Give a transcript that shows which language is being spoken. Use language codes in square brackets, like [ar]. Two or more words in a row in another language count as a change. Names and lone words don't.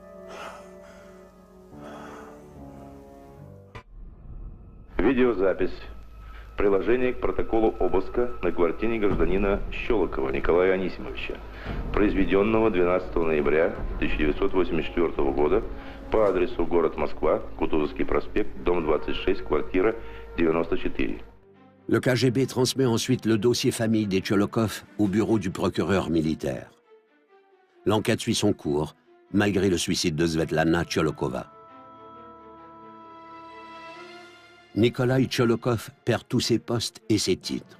[ru] Видеозапись Приложение к протоколу обыска на квартире гражданина Щелокова Николая Анисимовича, произведенного 12 ноября 1984 года по адресу город Москва, Кутузовский проспект, дом 26, квартира 94. [fr] Le KGB transmet ensuite le dossier famille des Tcholokov au bureau du procureur militaire. L'enquête suit son cours, malgré le suicide de Svetlana Tcholokova. Nikolai Tcholokov perd tous ses postes et ses titres.